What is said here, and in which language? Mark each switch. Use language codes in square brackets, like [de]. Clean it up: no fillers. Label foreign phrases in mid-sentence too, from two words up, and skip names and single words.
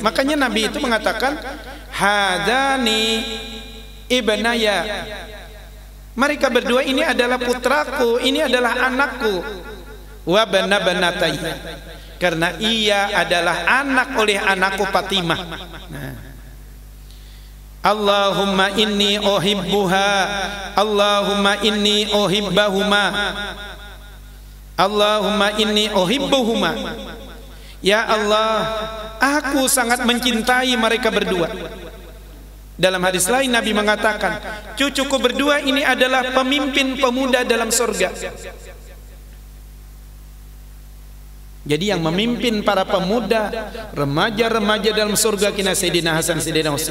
[id] Makanya Nabi itu mengatakan, [ar] هذان ابناي. [id] Mereka berdua ini adalah putraku, ini adalah anakku. [ar] وبنا-بنتاي. [id] Karena ia adalah anak oleh anakku Fatimah. Nah. [ar] اللهم إني أحبها، اللهم إني أحبهما، اللهم إني أحبهما. [id] Ya Allah, aku sangat mencintai mereka berdua. Dalam hadis lain Nabi mengatakan, cucuku berdua ini adalah pemimpin pemuda dalam surga. Jadi yang memimpin para pemuda, remaja-remaja dalam surga kina Sayyidina Hasan, Sayyidina Husain.